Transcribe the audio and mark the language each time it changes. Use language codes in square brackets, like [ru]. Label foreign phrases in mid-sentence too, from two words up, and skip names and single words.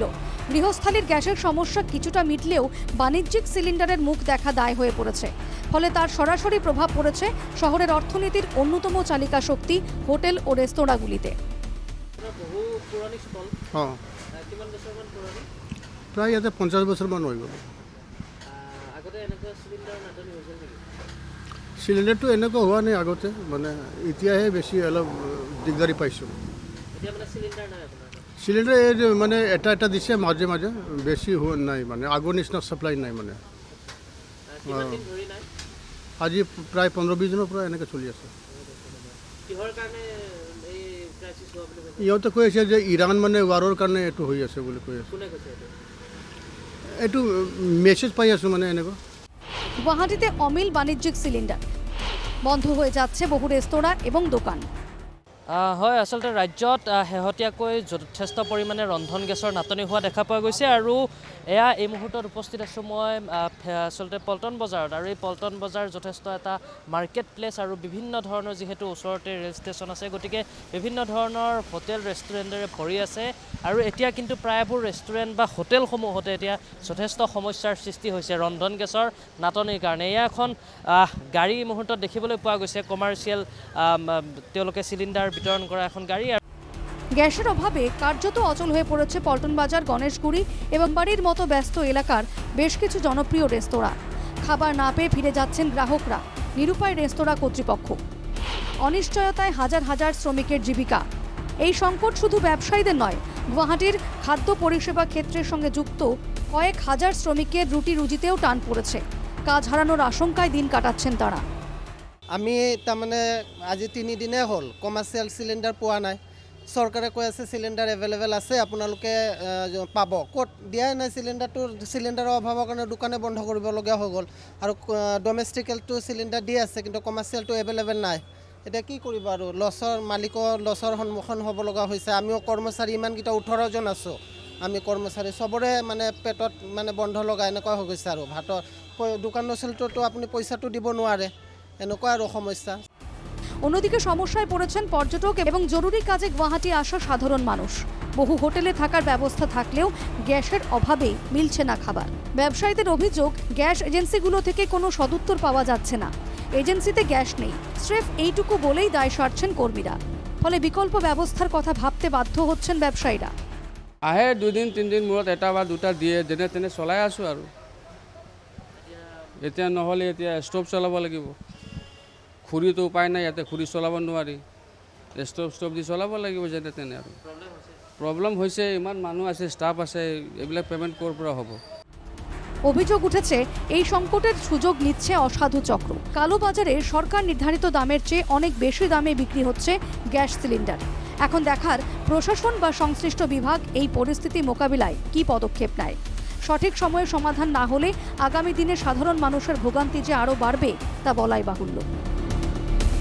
[bn] গৃহস্থালির গ্যাসের সমস্যা কিছুটা মিটলেও বাণিজ্যিক সিলিন্ডারের মুখ দেখা দায় হয়ে পড়েছে। ফলে তার সরাসরি প্রভাব পড়েছে শহরের অর্থনীতির অন্যতম চালিকা শক্তি হোটেল ও রেস্তোরাঁগুলিতে। [as] প্রায় ইয়াতে 50 বছৰমান হৈ গ'ল। চিলিণ্ডাৰটো এনেকুৱা হোৱা নাই আগতে, মানে এতিয়াহে বেছি অলপ দিগদাৰি পাইছোঁ। চিলিণ্ডাৰ এই মানে এটা দিছে মাজে মাজে, বেছি হোৱা নাই, মানে আগৰ নিচিনা ছাপ্লাই নাই। মানে আজি প্ৰায় 15-20 দিনৰ পৰা এনেকৈ চলি আছে। ইহঁতে কৈ আছে যে ইৰাণ মানে ৱাৰৰ কাৰণে এইটো হৈ আছে বুলি কৈ আছে। এইটো মেছেজ পাই আছোঁ মানে এনেকুৱা। [bn] গুৱাহাটীতে অমিল বাণিজ্যিক সিলিন্ডার, বন্ধ হয়ে যাচ্ছে বহু রেস্তোরাঁ এবং দোকান। [as] হয়, আচলতে ৰাজ্যত শেহতীয়াকৈ যথেষ্ট পৰিমাণে ৰন্ধন গেছৰ নাটনি হোৱা দেখা পোৱা গৈছে। আৰু এয়া এই মুহূৰ্তত উপস্থিত আছোঁ মই আচলতে পল্টন বজাৰত। আৰু এই পল্টন বজাৰ যথেষ্ট এটা [en] market place [as] আৰু বিভিন্ন ধৰণৰ, যিহেতু ওচৰতে ৰেল ষ্টেচন আছে, গতিকে বিভিন্ন ধৰণৰ হোটেল ৰেষ্টুৰেণ্টেৰে ভৰি আছে। আৰু এতিয়া কিন্তু প্ৰায়বোৰ ৰেষ্টুৰেণ্ট বা হোটেলসমূহতে এতিয়া যথেষ্ট সমস্যাৰ সৃষ্টি হৈছে ৰন্ধন গেছৰ নাটনিৰ কাৰণে। এয়া এখন গাড়ী এই মুহূৰ্তত দেখিবলৈ পোৱা গৈছে, কমাৰ্চিয়েল তেওঁলোকে চিলিণ্ডাৰ বিতরণ করা এখন গাড়ি। [bn] গ্যাসের অভাবে কার্যত অচল হয়ে পড়েছে পল্টন বাজার, গণেশগুড়ি এবং বাড়ির মতো ব্যস্ত এলাকার বেশ কিছু জনপ্রিয় রেস্তোরাঁ। খাবার না পেয়ে ফিরে যাচ্ছেন গ্রাহকরা, নিরুপায় রেস্তোরাঁ কর্তৃপক্ষ। অনিশ্চয়তায় হাজার হাজার শ্রমিকের জীবিকা। এই সংকট শুধু ব্যবসায়ীদের নয়, গুয়াহাটির খাদ্য পরিষেবা ক্ষেত্রের সঙ্গে যুক্ত কয়েক হাজার শ্রমিকের রুটি রুজিতেও টান পড়েছে। কাজ হারানোর আশঙ্কায় দিন কাটাচ্ছেন তারা। [as] আমি তাৰমানে আজি 3 দিনে হ'ল কমাৰ্চিয়েল চিলিণ্ডাৰ পোৱা নাই। চৰকাৰে কৈ আছে চিলিণ্ডাৰ এভেইলেবল আছে, আপোনালোকে পাব। ক'ত দিয়াই নাই চিলিণ্ডাৰটো। চিলিণ্ডাৰৰ অভাৱৰ কাৰণে দোকানে বন্ধ কৰিবলগীয়া হৈ গ'ল। আৰু ডমেষ্টিকেলটো চিলিণ্ডাৰ দি আছে, কিন্তু কমাৰ্চিয়েলটো এভেইলেবল নাই। এতিয়া কি কৰিব আৰু, মালিকৰ লছৰ সন্মুখীন হ'ব লগা হৈছে। আমিও কৰ্মচাৰী ইমানকেইটা 18 জন আছোঁ। আমি কৰ্মচাৰী চবৰে মানে পেটত মানে বন্ধ লগা এনেকুৱা হৈ গৈছে। আৰু ভাতৰ দোকান নচলটোতো আপুনি পইচাটো দিব নোৱাৰে, এনেকুৱা আৰু সমস্যা। [bn] অন্যদিকে সমস্যায় পড়েছেন পর্যটক এবং জরুরি কাজে গুয়াহাটি আসা সাধারণ মানুষ। বহু হোটেলে থাকার ব্যবস্থা থাকলেও গ্যাসের অভাবে মিলছে না খাবার। ব্যবসায়ীদের অভিযোগ, গ্যাস এজেন্সিগুলো থেকে কোনো সদুত্তর পাওয়া যাচ্ছে না। এজেন্সিতে গ্যাস নেই, স্রেফ এইটুকু বলেই দায় সারছেন কর্মীরা। ফলে বিকল্প ব্যবস্থার কথা ভাবতে বাধ্য হচ্ছেন ব্যবসায়ীরা। [as] আহে 2 দিন 3 দিন মূৰত এটা বা দুটা দিয়ে, যেনে তেনে চলাই আছোঁ। আৰু এতিয়া নহ'লে এতিয়া ষ্টভ চলাব লাগিব। খুৰীটো উপায় নাই, ইয়াতে খুৰী চলাব নোৱাৰি, ষ্টভ দি চলাব লাগিব যেনে তেনে। আৰু প্ৰব্লেম হৈছে, ইমান মানুহ আছে, ষ্টাফ আছে, এইবিলাক পেমেণ্ট ক'ৰ পৰা হ'ব? [bn] অভিযোগ উঠেছে এই সংকটের সুযোগ নিচ্ছে অসাধু চক্র। কালোবাজারে সরকার নির্ধারিত দামের চেয়ে অনেক বেশি দামে বিক্রি হচ্ছে গ্যাস সিলিন্ডার। এখন দেখার প্রশাসন বা সংশ্লিষ্ট বিভাগ এই পরিস্থিতি মোকাবিলায় কি পদক্ষেপ নেয়। সঠিক সময়ে সমাধান না হলে আগামী দিনে সাধারণ মানুষের ভোগান্তি যে আরও বাড়বে তা বলাই বাহুল্য।